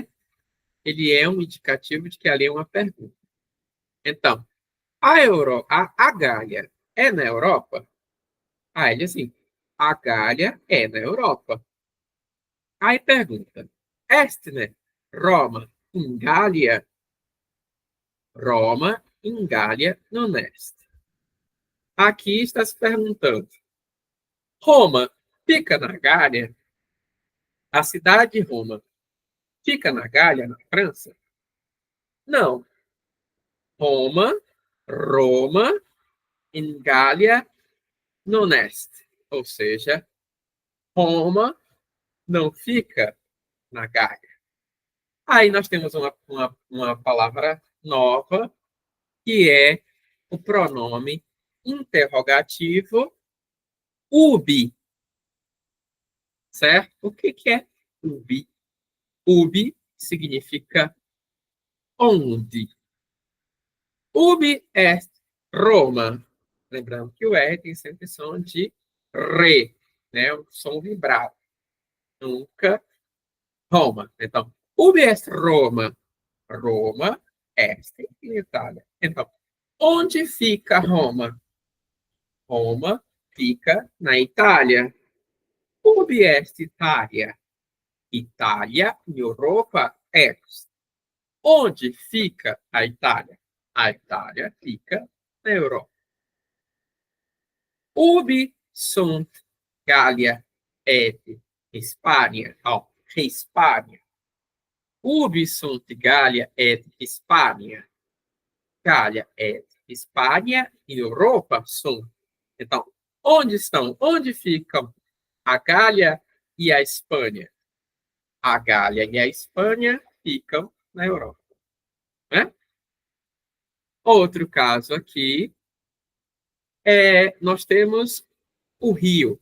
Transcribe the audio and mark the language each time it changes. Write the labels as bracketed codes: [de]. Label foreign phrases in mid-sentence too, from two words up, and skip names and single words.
[pt] Ele é um indicativo de que ali é uma pergunta. Então, a Gália é na Europa? Ah, ele assim, a Gália é na Europa. Aí pergunta, est, né? [la] Roma in Gália? Roma in Gália non est. [pt] Aqui está se perguntando, Roma fica na Gália? A cidade de Roma fica na Gália, na França? [la] Não. Roma in Gália non est. [pt] Ou seja, Roma não fica na Gália. Aí nós temos uma palavra nova, que é o pronome interrogativo ubi. Certo? O que é ubi? Ubi significa onde. [la] Ubi est Roma. [pt] Lembrando que o R tem sempre som de re, né? Um som vibrado. Nunca Roma. Então, [la] ubi est Roma? Roma est em Itália. [pt] Então, onde fica Roma? Roma fica na Itália. [la] Ubi est Itália? Itália, Europa est. [pt] Onde fica a Itália? A Itália fica na Europa. [la] Ubi sunt Gália et Hispania? Oh, Hispania. Ubi sunt Gália et Hispania? Gália et Hispania em Europa sunt. [pt] Então, onde estão? Onde ficam a Gália e a Espanha? A Gália e a Espanha ficam na Europa. Né? Outro caso aqui nós temos o rio.